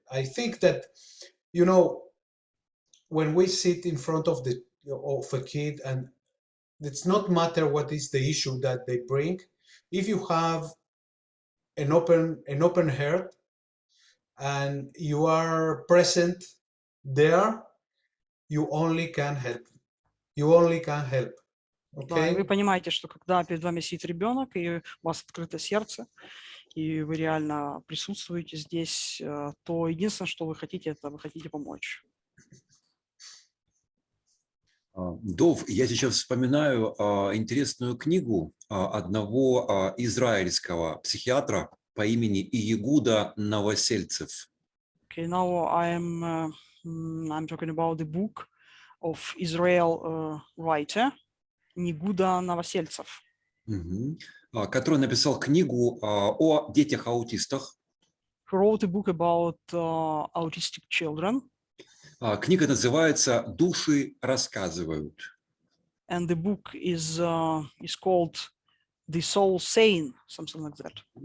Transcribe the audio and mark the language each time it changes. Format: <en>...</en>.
<en>I think that, you know, when we sit in front of a kid, and it's not matter what is the issue that they bring, if you have an open heart and you are present there, you only can help. Okay?</en> <ru>Да, и вы понимаете, что когда перед вами сидит ребенок, и у вас открыто сердце, и вы реально присутствуете здесь, то единственное, что вы хотите, это вы хотите помочь. Дов, я сейчас вспоминаю интересную книгу одного израильского психиатра по имени Иегуда Новосельцев.</ru> <en>Okay, now I'm talking about the book of Israel writer Иегуда Новосельцев,</en> <ru>который написал книгу о детях-аутистах.</ru> <en>Who wrote a book about autistic children.</en> <ru>Книга называется «Души рассказывают».</ru> <en>And the book is called The Soul Saying, something like that.</en>